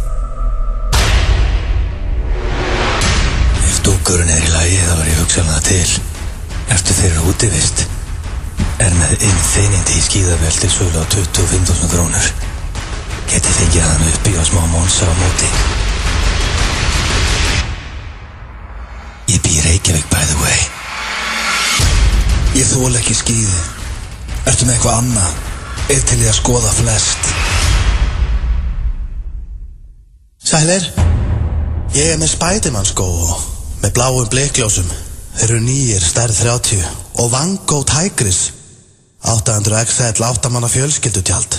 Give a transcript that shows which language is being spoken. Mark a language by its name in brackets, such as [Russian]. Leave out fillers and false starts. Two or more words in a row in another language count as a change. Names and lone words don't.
[Icelandic] Ef dúkurinn er í lagi þá var ég hugsanlega til. Ertu fyrir útivist? Er með Infinity skíðavél til sölu á 25.000 krónur. Geti fengið hann upp í á smá Monsa á móti. Ég bý í Reykjavík [English] by the way. [Icelandic] Ég þól ekki skíði. Ertu með eitthvað annað? Til í að skoða flest. Sælir, ég er með Spiderman skó með bláum blikkljósum. Þeir eru nýjir, stærð 30 og Van Gogh Tigris 800 XL 8 manna fjölskyldutjald.